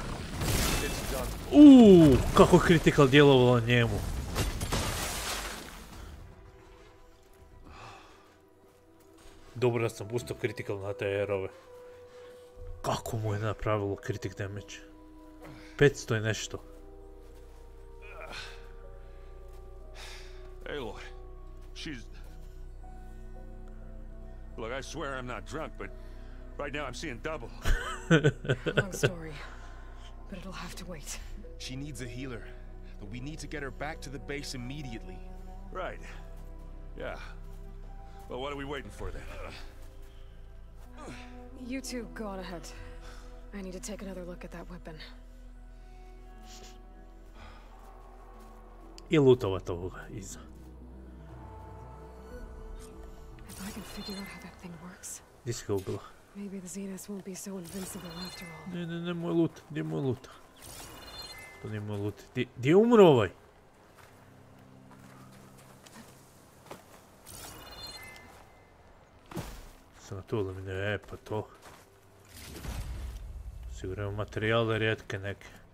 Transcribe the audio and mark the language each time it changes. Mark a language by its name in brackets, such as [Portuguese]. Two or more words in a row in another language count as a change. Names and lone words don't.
[Croatian] Kako je critical djelovalo njemu. Dobro da sam boostao critical na te aerove. Kako mu je napravilo [English] critic damage? [Croatian] 500 je nešto. [English] Aloy, she's... Look, I swear I'm not drunk, but right now I'm seeing double. Long story, but it'll have to wait. She needs a healer, but we need to get her back to the base immediately. Right. Yeah. Well, what are we waiting for then? You two go on ahead. I need to take another look at that weapon. [Croatian] I lootovat ovoga iza. [English] If I can figure out how that thing works. [Croatian] Gdje si ga ubila? [English] Maybe the Zeniths won't be so invincible after all. [Croatian] Ne, moj loot. Gdje je moj loot? To nije moj loot. Gdje je umro ovaj? Sam tu eliminio, pa to. Sigurno imamo materijale rijetke neke.